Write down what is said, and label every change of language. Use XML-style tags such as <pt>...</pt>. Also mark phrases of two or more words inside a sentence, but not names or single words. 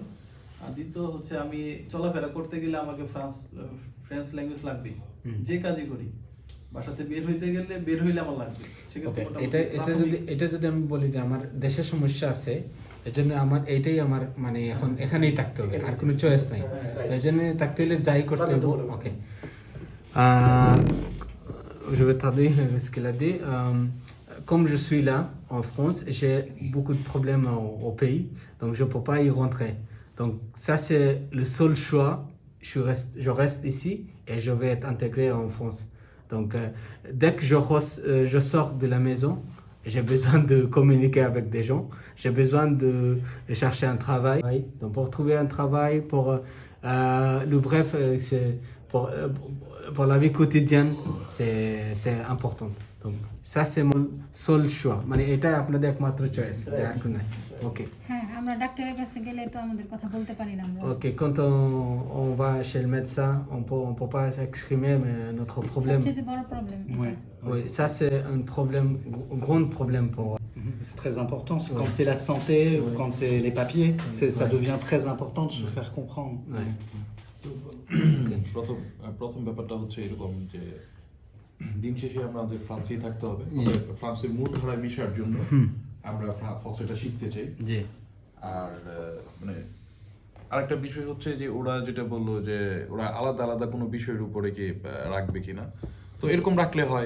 <bn>আর দ্বিতীয় হচ্ছে আমি চলাফেরা করতে গেলে আমাকে</bn> <en>French language</en> <bn>লাগবে, যে কাজই করি বাসাতে বের হইলে আমার লাগবে। এটা যদি আমি বলি যে আমার দেশের সমস্যা আছে, এজন্য আমার এইটাই আমার মানে এখন এখানেই থাকতে হবে, আর কোনো চয়েস নাই, এই জন্য থাকতে হলে যাই করতে হবে। ওকে,</bn> <fr>je vais traduire ce qu'il a dit. Comme je suis là en France, j'ai beaucoup de problèmes au pays, donc je ne peux pas y rentrer. Donc ça c'est le seul choix. Je reste ici et je vais être intégré en France. Donc dès que je sors de la maison, j'ai besoin de communiquer avec des gens, j'ai besoin de chercher un travail. Donc pour trouver un travail, pour le bref, pour la vie quotidienne, c'est important. Donc ça c'est mon seul choix,</fr> <bn>মানে এটা আপনাদের একমাত্র চয়েস, আর কোনো নাই। ওকে হ্যাঁ, আমরা ডাক্তারের কাছে গেলে তো আমাদের কথা বলতে পারি না আমরা।</bn> <fr>Ok, quand on va chez le médecin, on peut pas s'exprimer notre problème.</fr> <bn>সবচেয়ে বড় প্রবলেম</bn> <fr>Ouais. Oui, ça c'est un problème, un grand problème pour. C'est très important. Quand c'est la santé ou quand c'est les papiers, ça devient très important de se faire comprendre. Ouais.</fr> <bn>প্রথম ব্যাপারটা হচ্ছে এরকম যে দিন শেষে আমরা আমাদের ফ্রান্সেই থাকতে হবে, ফ্রান্সের মূল ধারায় মিশার জন্য আমরা ফরাসিটা শিখতে চাই। জি। আর মানে আরেকটা বিষয় হচ্ছে যে ওরা যেটা বললো যে ওরা আলাদা আলাদা কোনো বিষয়ের উপরে কি রাখবে কিনা, তো এরকম রাখলে হয়।</bn>